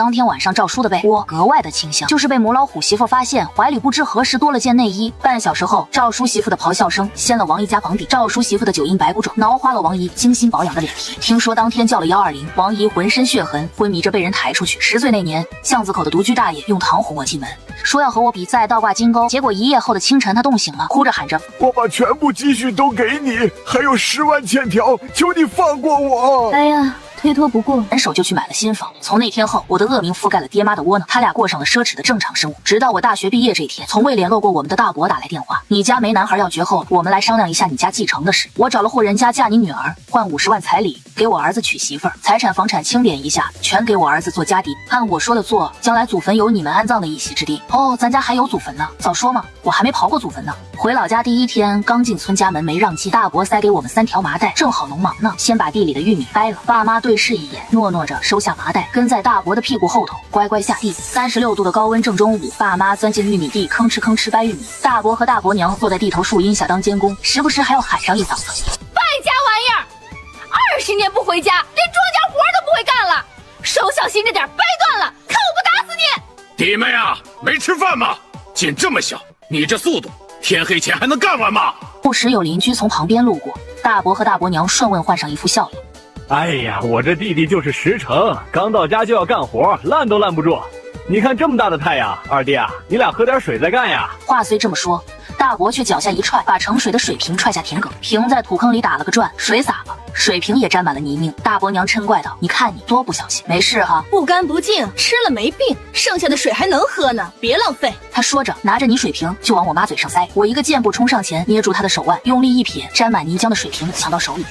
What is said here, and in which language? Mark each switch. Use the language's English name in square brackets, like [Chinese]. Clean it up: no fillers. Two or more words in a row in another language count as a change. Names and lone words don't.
[Chinese] 當天晚上，趙叔的被窩格外的清香，就是被母老虎媳婦發現懷裡不知何時多了件內衣。半小時後，趙叔媳婦的咆哮聲掀了王姨家房顶，趙叔媳婦的9阴白骨爪挠花了王姨精心保養的臉皮。听說当天叫了120，王姨浑身血痕，昏迷着被人抬出去。10歲那年，巷子口的獨居大爺用糖哄我進門，說要和我比賽倒掛金鈎，結果1夜後的清晨，他凍醒了，哭着喊着：“ 我把全部積蓄都給你，還有10萬欠條，求你放過我！” 哎呀，推脫不过，人手就去買了新房。從那天後，我的惡名覆蓋了爹媽的窩囊，他倆過上了奢侈的正常生活。直到我大學畢業這一天，從未聯絡過我們的大伯打來電話：“你家沒男孩要絕後了，我們來商量一下你家繼承的事。我找了戶人家嫁你女兒，換50萬彩禮，給我兒子娶媳婦兒，財產房產清點一下，全給我兒子做家底，按我說的做，將來祖墳有你們安葬的一席之地。” 哦，咱家還有祖墳呢，早說嘛，我還沒刨過祖墳呢。回老家第1天，剛進村家門沒讓進，大伯塞給我們3條麻袋，正好農忙呢，先把地裡的玉米掰了。爸媽对視一眼，诺諾着收下麻袋，跟在大伯的屁股後頭乖乖下地。36度的高溫正中午，爸媽鑽進玉米地，吭哧吭哧掰玉米。大伯和大伯娘坐在地頭樹荫下當监工，時不时還要喊上一嗓子：“ 败家玩意兒！20年不回家，连庄稼活都不会干了！手小心着点，掰斷了，看我不打死你！” 弟妹啊，沒吃飯嗎？劲這麼小，你這速度，天黑前還能幹完嗎？不時有鄰居從旁邊路過，大伯和大伯娘順問，換上一副笑臉：“ 哎呀，我這弟弟就是實誠，剛到家就要幹活，攔都攔不住。你看這麼大的太陽，二弟啊，你倆喝點水再幹呀。” 話雖這麼說，大伯卻腳下一踹，把盛水的水瓶踹下田埂，瓶在土坑裡打了個轉，水灑了，水瓶也沾滿了泥濘。大伯娘嗔怪道：“你看你多不小心，没事哈，不乾不淨，吃了沒病，剩下的水還能喝呢，別浪費。” 他說着，拿着泥水瓶就往我媽嘴上塞。我一個箭步衝上前，捏住他的手腕，用力一撇，沾滿泥漿的水瓶搶到手裡。